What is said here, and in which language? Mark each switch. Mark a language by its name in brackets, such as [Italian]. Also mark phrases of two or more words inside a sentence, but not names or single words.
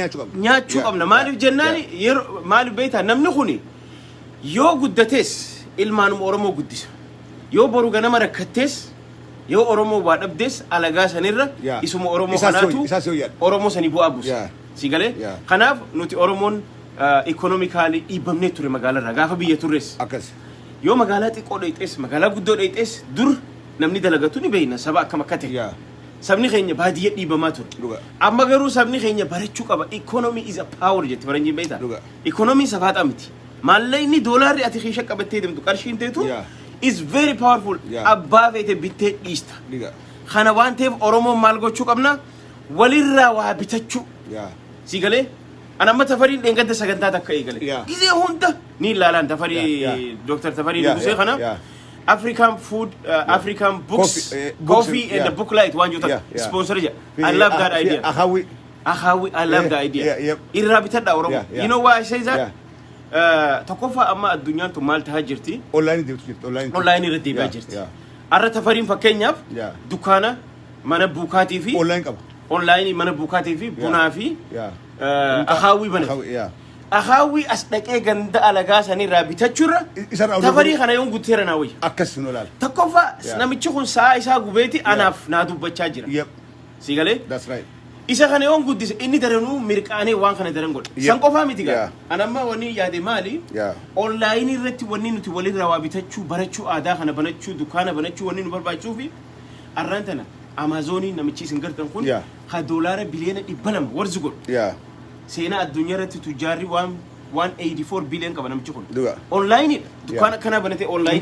[Oromo] nyaachuu qabna maaliif jennaan yeroo maaliif beeyta namni kuni yoo guddatees ilmaanuma Oromoo guddisa yoo boru ganama rakkattees yoo Oromoo waa dhabdees alagaa sanirra isuma Oromoo kanaatu Oromoo sanii bu'aa buusa sigalee kanaaf nuti Oromoon economically dhiibamnee ture magaalarraa gaafa biyya turres akkas yoo magaalaa xiqqoo dheeyxees magaalaa guddoo dheeyxees dur namni dalagatu ni beeyna saba akkam akka ta'e sabni keenya baadiyyaa dhiibamaa ture amma garuu sabni keenya barachuu qaba [English] economy is a power [Oromo] jetti faranjiin beeyta economy safaadha miti maallaqni doolaarri ati keesha qabattee deemtu qarshiin teetu [English] is very powerful [Oromo] abbaa feete bittee dhiista kana waan ta'eef Oromoon maal gochuu qabna walirraa waa bitachuu sigalee ana amma Tafarii dheengadda sagantaa takka eegale gizee hunda ni ilaalaan Tafarii Dr. [English] Tafarii Nugusee kana African food African books coffee and the book light one juta sponsor ja I love that idea Ahawi I love that idea [Oromo] irraa bitadha Oromoo [English] you know why I say that [Oromo] tokkofa amma addunyaan tu maal tahaa jirti online irratti deebi'aa jirti arra Tafariin fakkeenyaaf dukkaana mana buukaatii fi online mana buukaatii fi bunaa fi Ahawi bane Ahawi as dhaqee ganda alagaa sanirraa bitachurra Tafarii kana yoon guuteera naa wayya akkas nu laal tokkofa namichi kun saa isaa gubeeti anaaf naa dubbachaa jira sigalee [English] that's right [Oromo] isa kana yoon guddise inni daranuu mirqaanee waan kana daran godha san qofaa miti gaa anamma wanni yaade maali online irratti wanni nuti walirraa waa bitachuu barachuu aadaa kana banachuu dukkaana banachuu wanni nu barbaachuu fi arraan tana Amazonii namichi isin gartan kun ha doolaara biliyoona 200 warzi godhu seenaa addunyaa irratti tujjaarri 184 billion qaba namichi kun online dukkaana kana banate online